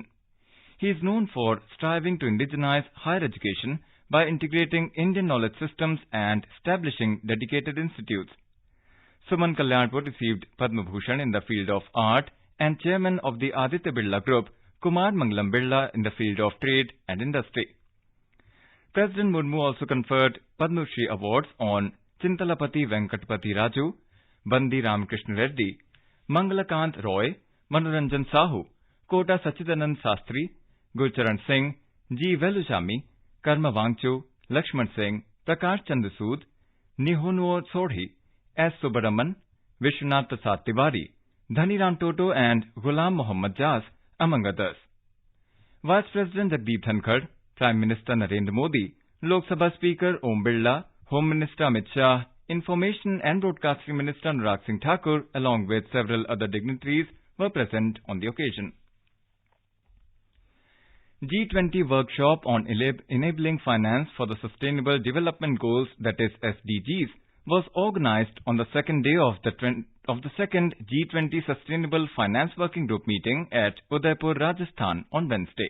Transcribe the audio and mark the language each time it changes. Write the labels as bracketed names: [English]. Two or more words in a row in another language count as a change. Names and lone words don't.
[English] He is known for striving to indigenize higher education by integrating Indian knowledge systems and establishing dedicated institutes. Suman Kalyanpur received Padma Bhushan in the field of art and chairman of the Aditya Birla Group, Kumar Mangalam Birla, in the field of trade and industry. President Murmu also conferred Padma Shri Awards on Chintalapati Venkatapati Raju, Bandi Ramakrishna Reddy, Mangalakant Roy, Manoranjan Sahu, Kota Sachidanand Sastri, Gurcharan Singh, G. Veluchami, Karma Wangchu, Lakshman Singh, Prakash Chandra Sood, Nihonuo Sodhi, S. Subaraman, Vishwanath Prasad Tiwari, Dhaniram Toto and Ghulam Mohammad Jas, among others. Vice President Jagdeep Dhankar, Prime Minister Narendra Modi, Lok Sabha Speaker Om Birla, Home Minister Amit Shah, Information and Broadcasting Minister Anurag Singh Thakur, along with several other dignitaries, were present on the occasion. G20 Workshop on Enabling Finance for the Sustainable Development Goals, that is SDGs, was organized on the second day of the second G20 Sustainable Finance Working Group meeting at Udaipur, Rajasthan on Wednesday.